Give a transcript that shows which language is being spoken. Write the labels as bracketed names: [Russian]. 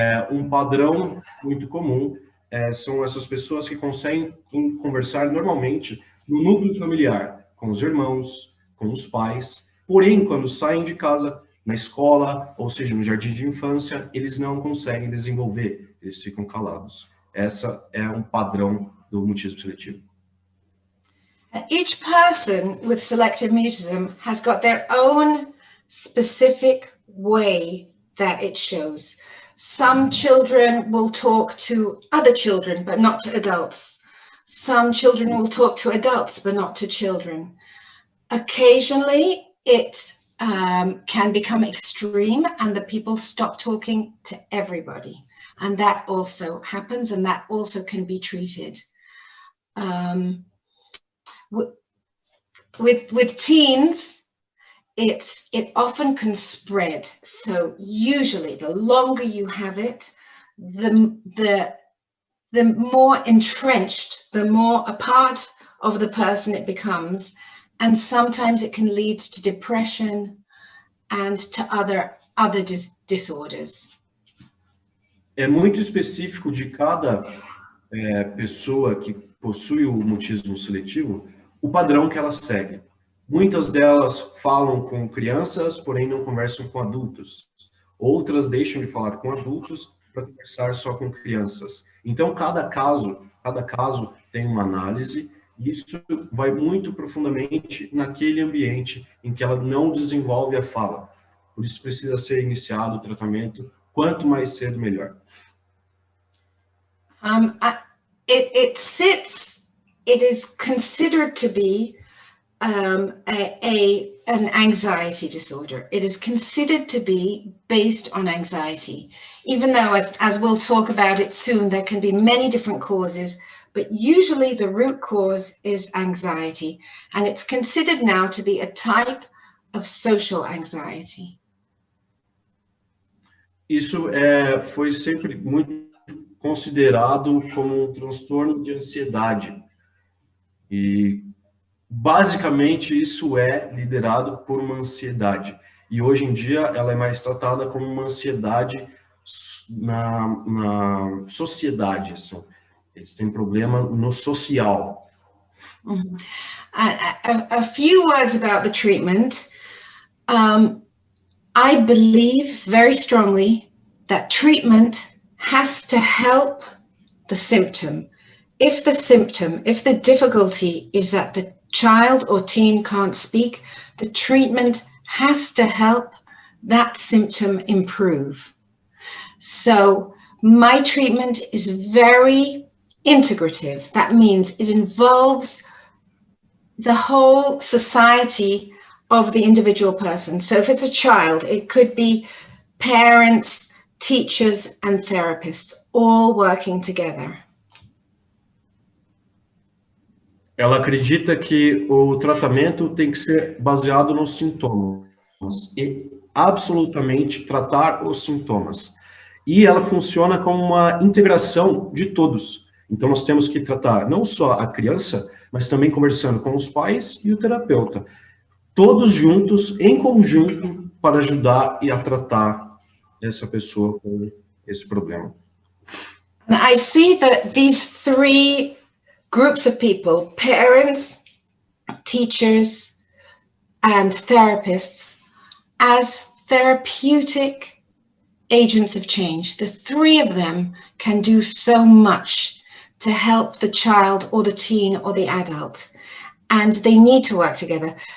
[Portuguese] Um padrão muito comum são essas pessoas que conseguem conversar normalmente no núcleo familiar, com os irmãos, com os pais, porém, quando saem de casa, na escola, ou seja, no jardim de infância, eles não conseguem desenvolver, eles ficam calados. Essa é um padrão do mutismo seletivo. [English] Each person with selective mutism has got their own specific way that it shows. Some children will talk to other children, but not to adults. Some children will talk to adults, but not to children. Occasionally, it can become extreme and the people stop talking to everybody. And that also happens, and that also can be treated. With teens, it often can spread. So usually the longer you have it, the more entrenched, the more a part of the person it becomes. And sometimes it can lead to depression and to other disorders. [Portuguese] É muito específico de cada pessoa que possui o mutismo seletivo, o padrão que ela segue. Muitas delas falam com crianças, porém não conversam com adultos. Outras deixam de falar com adultos para conversar só com crianças. Então, cada caso tem uma análise, e isso vai muito profundamente naquele ambiente em que ela não desenvolve a fala. Por isso precisa ser iniciado o tratamento, quanto mais cedo, melhor. [English] It is considered to be an anxiety disorder. It is considered to be based on anxiety, even though, as we'll talk about it soon, there can be many different causes, but usually the root cause is anxiety, and it's considered now to be a type of social anxiety. [Portuguese] Isso foi sempre muito considerado como um transtorno de ansiedade. E, basicamente, isso é liderado por uma ansiedade. E, hoje em dia, ela é mais tratada como uma ansiedade na sociedade. Assim. Eles têm problema no social. Mm-hmm. [English] A few words about the treatment. I believe very strongly that treatment has to help the symptom. If the difficulty is that the child or teen can't speak, the treatment has to help that symptom improve. So my treatment is very integrative. That means it involves the whole society of the individual person. So if it's a child, it could be parents, teachers, and therapists all working together. [Portuguese] Ela acredita que o tratamento tem que ser baseado nos sintomas e absolutamente tratar os sintomas. E ela funciona como uma integração de todos. Então nós temos que tratar não só a criança, mas também conversando com os pais e o terapeuta. Todos juntos, em conjunto, para ajudar e a tratar essa pessoa com esse problema. [English] And I see that these three groups of people, parents, teachers, and therapists, as therapeutic agents of change. The three of them can do so much to help the child or the teen or the adult, and they need to work together.